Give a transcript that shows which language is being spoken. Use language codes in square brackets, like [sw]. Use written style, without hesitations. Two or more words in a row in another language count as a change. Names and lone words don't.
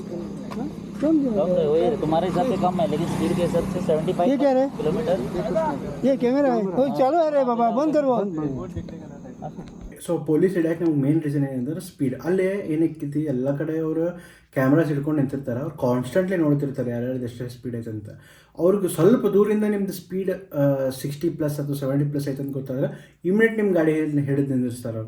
[hi] कम है वही तुम्हारे हिसाब से कम है, लेकिन स्पीड के हिसाब से 75 ये क्या है किलोमीटर। ये कैमरा है वो चालू है रे बाबा बंद करो [kn] ಸೊ ಪೊಲೀಸ್ ಹಿಡಿಯೋಕೆ ನಮ್ಗೆ [en] main reason [kn] ಏನಂದ್ರೆ ಸ್ಪೀಡ್. ಅಲ್ಲೇ ಏನಕ್ಕೈತಿ ಎಲ್ಲ ಕಡೆ ಅವರು ಕ್ಯಾಮ್ರಾಸ್ ಹಿಡ್ಕೊಂಡು ನಿಂತಿರ್ತಾರೆ, ಅವ್ರು ಕಾನ್ಸ್ಟೆಂಟ್ಲಿ ನೋಡ್ತಿರ್ತಾರೆ ಯಾರ್ಯಾರ್ದು ಎಷ್ಟೇ ಸ್ಪೀಡ್ ಐತೆ ಅಂತ. ಅವ್ರಿಗೆ ಸ್ವಲ್ಪ ದೂರಿಂದ ನಿಮ್ಮದು ಸ್ಪೀಡ್ 60+ ಅಥವಾ 70+ ಐತೆ ಅಂತ ಗೊತ್ತಾದ್ರೆ ಇಮಿಡಿಯೇಟ್ ನಿಮ್ಮ ಗಾಡಿ ಹಿಡಿದು ನಿಂದಿರ್ತಾರೆ ಅವ್ರು.